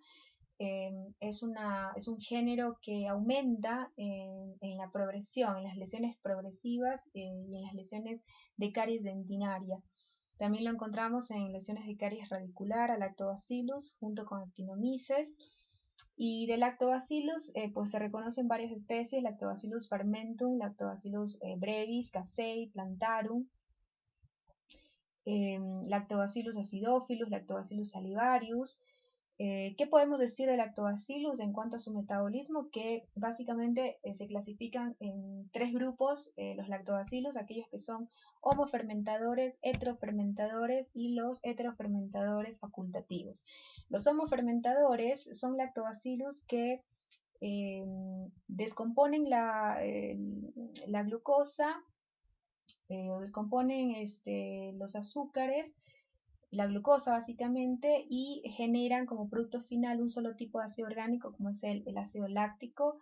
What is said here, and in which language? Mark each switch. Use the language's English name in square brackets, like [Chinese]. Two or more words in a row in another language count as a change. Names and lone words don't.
[Spanish] Es un género que aumenta en la progresión, en las lesiones progresivas y en las lesiones de caries dentinaria. También lo encontramos en lesiones de caries radicular a Lactobacillus junto con Actinomyces. Y de Lactobacillus pues se reconocen varias especies: Lactobacillus fermentum, Lactobacillus brevis, casei, plantarum, Lactobacillus acidophilus, Lactobacillus salivarius. ¿Qué podemos decir de Lactobacillus en cuanto a su metabolismo? Que básicamente se clasifican en tres grupos los lactobacillus: aquellos que son homofermentadores, heterofermentadores y los heterofermentadores facultativos. Los homofermentadores son lactobacillus que descomponen la glucosa o descomponen los azúcares, la glucosa básicamente, y generan como producto final un solo tipo de ácido orgánico, como es el ácido láctico.